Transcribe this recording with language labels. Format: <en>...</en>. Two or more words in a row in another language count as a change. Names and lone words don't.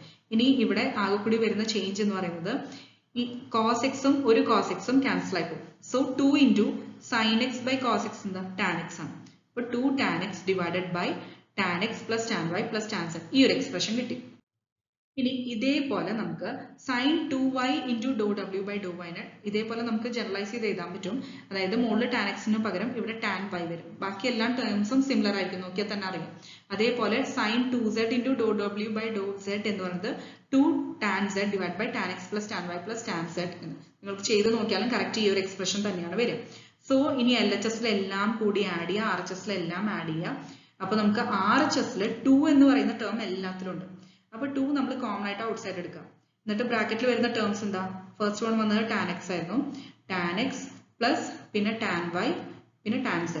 <ml>ഇനി ഇവിടെ ആകെ കൂടി വരുന്ന ചേഞ്ച് എന്ന് പറയുന്നത് ഈ cos എക്സും ഒരു cos എക്സും ക്യാൻസൽ ആയി പോകും. സോ 2 ഇൻറ്റു</ml> <en>sin x by cos x</en> <ml>എന്താ,</ml> <en>tan x</en> <ml>ആണ്. അപ്പൊ</ml> <en>2 tan x divided by tan x plus tan y plus tan z,</en> <ml>ഈ ഒരു എക്സ്പ്രഷൻ കിട്ടി. ഇനി ഇതേപോലെ നമുക്ക്</ml> <en>sin 2y into dou w by dou y</en> <ml>നെ ഇതേപോലെ നമുക്ക് ജനറലൈസ് ചെയ്ത് എഴുതാൻ പറ്റും. അതായത് മുകളിൽ</ml> <en>tan x</en> <ml>ന് പകരം ഇവിടെ</ml> <en>tan y</en> <ml>വരും. ബാക്കി എല്ലാ</ml> <en>terms similar</en> <ml>ആയിരിക്കും, നോക്കിയാൽ തന്നെ അറിയാം.</ml> <en>അതേപോലെ sin 2z into dou w by dou z എന്ന് പറയുന്നത് 2 tan z divided by tan x plus tan y plus tan z</en> <ml>എന്ന് നിങ്ങൾക്ക് ചെയ്ത് നോക്കിയാലും കറക്റ്റ് ഈ ഒരു എക്സ്പ്രഷൻ തന്നെയാണ് വരിക. സോ ഇനി LHS-ലെല്ലാം കൂടി ആഡ് ചെയ്യുക, RHS-ലെല്ലാം ആഡ് ചെയ്യുക. അപ്പൊ നമുക്ക് RHS-ൽ 2 എന്ന് പറയുന്ന ടേം എല്ലാത്തിലും ഉണ്ട്. അപ്പൊ 2 നമ്മൾ കോമൺ ആയിട്ട്</ml> <en>out side</en> <ml>എടുക്കാം. എന്നിട്ട് ബ്രാക്കറ്റിൽ വരുന്ന ടേംസ് എന്താ?</ml> <en>first one</en> <ml>വന്നത്</ml> <en>tan x</en> <ml>ആയിരുന്നു.</ml> <en>tan x</en> <ml>പ്ലസ് പിന്നെ</ml> <en>tan y</en> <ml>പിന്നെ</ml> <en>tan z.</en>